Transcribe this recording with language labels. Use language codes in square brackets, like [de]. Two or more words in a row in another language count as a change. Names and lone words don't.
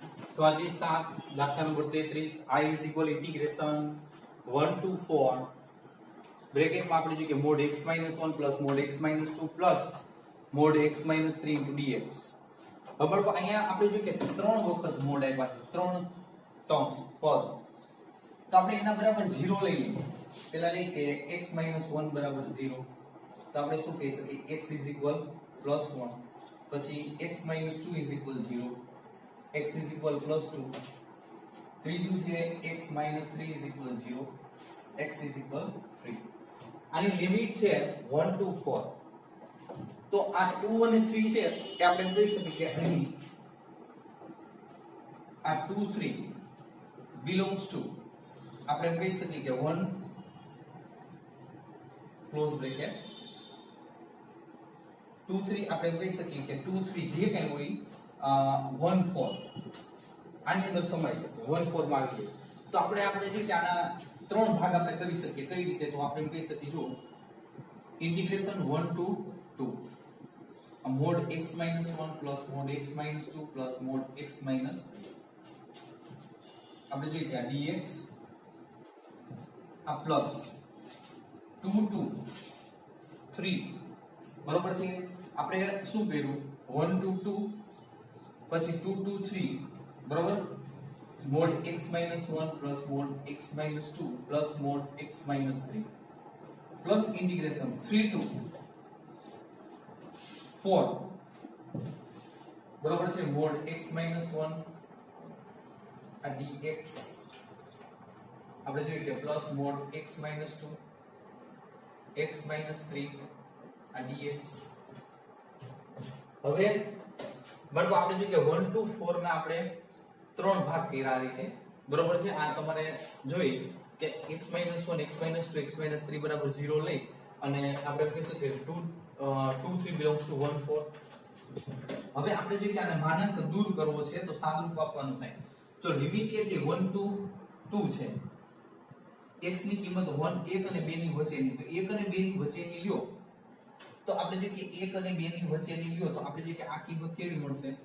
[gu] સ્વાધ્યાય 7 દાખલા નંબર 33 [en] I is equal integration 1 to 4 ब्रेकेट में [gu] આપણે જોઈએ [en] mod x - 1 plus mod x - 2 plus mod x - 3 into dx [gu] ખબર તો અહીંયા આપણે જોઈએ કે ત્રણ વખત mod આવ્યા ત્રણ ટર્મ્સ પર તો આપણે એના બરાબર 0 લઈ લઈએ પહેલા લઈએ કે x - 1 બરાબર 0 તો આપણે શું કહી શકીએ [en] x is equal +1 [gu] પછી [en] x - 2 is equal 0 x is equal +2 [gu] ત્રીજું છે [en] x - 3 is equal 0 x is equal 3 [gu] આની લિમિટ છે 1 to 4 તો આ 2 અને 3 છે એ આપણે કહી શકીએ કે અહીં આ 2 3 [en] belongs to [gu] આપણે કહી શકીએ કે 1 ક્લોઝ બ્રેકેટ 2 3 આપણે કહી શકીએ કે 2 3 જે કંઈ હોય 1 4 આની અંદર સમાઈ શકે 1 4 માં આવી જાય તો આપણે જે કે આના ત્રણ ભાગ આપણે કરી શકીએ કઈ રીતે તો આપણે કહી શકીએ જો ઇન્ટિગ્રેશન 1 to 2 [en] mod x - 1 plus mod x - 2 plus mod x - 3 [gu] આપણે જોઈએ કે dx આ પ્લસ 2 to 3 બરોબર છે આપણે શું કર્યું 1 to 2 પછી 2 to 3 બરોબર [en] mod x - 1 plus mod x - 2 plus mod x - 3 plus integration 3 to [gu] 4 બરોબર છે [en] mod x - 1 [gu] આ dx આપણે જોઈએ કે [en] plus mod x - 2 x - 3 [gu] આ dx હવે બરાબર આપણે જોઈએ કે 1 to 4 ના આપણે ત્રણ ભાગ કર્યા આ રીતે બરોબર છે આ તમારે જોઈ કે x - 1 x - 2 x - 3 બરાબર 0 લઈ અને આપણે કહી શકીએ 2 3 [en] belongs to [gu] 1 4 હવે આપણે જોઈએ કે આને માનાંક દૂર કરવો છે તો સાદુરૂપ આપવાનું થાય જો લિમિટ કેટલી 1 to 2 છે x ની કિંમત 1 અને 2 ની વચ્ચેની તો 1 અને 2 ની વચ્ચેની લ્યો તો આપણે જોઈએ કે 1 અને 2 ની વચ્ચેની લ્યો તો આપણે જોઈએ કે આ કિંમત કેવી મળશે